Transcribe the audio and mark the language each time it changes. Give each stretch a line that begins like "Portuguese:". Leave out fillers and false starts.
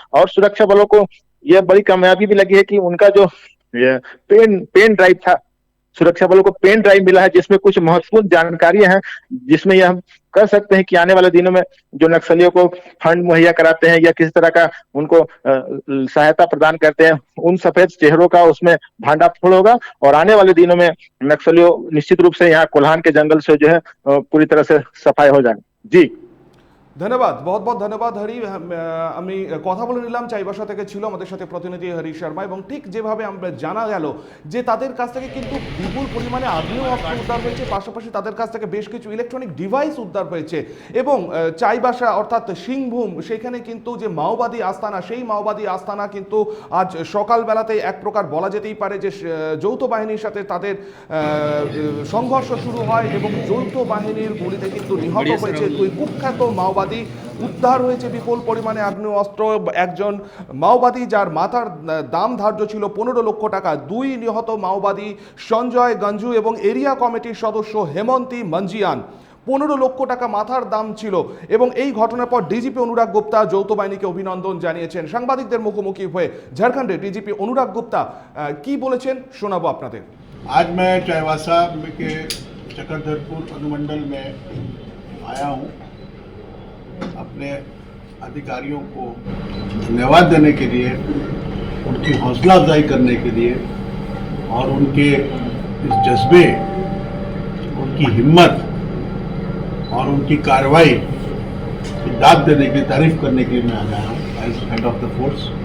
Hindi: और सुरक्षा बलों को यह बड़ी कामयाबी भी लगी है कि उनका जो पेन ड्राइव था, सुरक्षा बलों को पेन ड्राइव मिला है, जिसमें कुछ महत्वपूर्ण जानकारियां हैं, जिसमें यह हम कर सकते हैं कि आने वाले दिनों में जो नक्सलियों को फंड मुहैया कराते हैं या किसी तरह का उनको सहायता प्रदान करते हैं, उन सफेद चेहरों का उसमें भांडाफोड़ होगा और आने वाले दिनों में नक्सलियों निश्चित रूप से यहाँ कोल्हान के जंगल से जो है पूरी तरह से सफाई हो जाएगी। जी
Bangla: ধন্যবাদ, বহুত বহুত ধন্যবাদ হরি। আমি কথা বলে নিলাম, চাইবাসা থেকে ছিল আমাদের সাথে প্রতিনিধি হরি শর্মা। এবং ঠিক যেভাবে আমরা জানা গেল যে তাদের কাছ থেকে কিন্তু বিপুল পরিমাণে আগ্নেয়াস্ত্র উদ্ধার হয়েছে, পাশাপাশি তাদের কাছ থেকে বেশ কিছু ইলেকট্রনিক ডিভাইস উদ্ধার হয়েছে। এবং চাইবাসা অর্থাৎ সিংভূম, সেখানে কিন্তু যে মাওবাদী আস্তানা, সেই মাওবাদী আস্তানা কিন্তু আজ সকালবেলাতে এক প্রকার বলা যেতেই পারে যে যৌথ বাহিনীর সাথে তাদের সংঘর্ষ শুরু হয় এবং যৌথ বাহিনীর গুলিতে কিন্তু নিহত হয়েছে দুই কুখ্যাত মাওবাদী। উদ্ধার হয়েছে বিপুল পরিমাণে আগ্নেয়াস্ত্র। একজন মাওবাদী যার মাথার দাম ধার্য ছিল 15 লক্ষ টাকা। দুই নিহত মাওবাদী সঞ্জয় গঞ্জু এবং এরিয়া কমিটির সদস্য হেমন্তী মঞ্জিয়ান। 15 লক্ষ টাকা মাথার দাম ছিল। এবং এই ঘটনার পর ডিজিপি অনুরাগ গুপ্তা যৌথ বাহিনীকে অভিনন্দন জানিয়েছেন। সাংবাদিকদের মুখোমুখি হয়ে ঝাড়খণ্ডের ডিজিপি অনুরাগ গুপ্তা কি বলেছেন শোনাবো আপনাদের।
Hindi: आज मैं चाईबासा के चक्रधरपुर अनुमंडल में आया हूँ अपने अधिकारियों को धन्यवाद देने के लिए, उनकी हौसला अफजाई करने के लिए और उनके इस जज्बे, उनकी हिम्मत और उनकी कार्रवाई की दाद देने की, तारीफ करने के लिए मैं आ गया हूँ
English: As head of the force.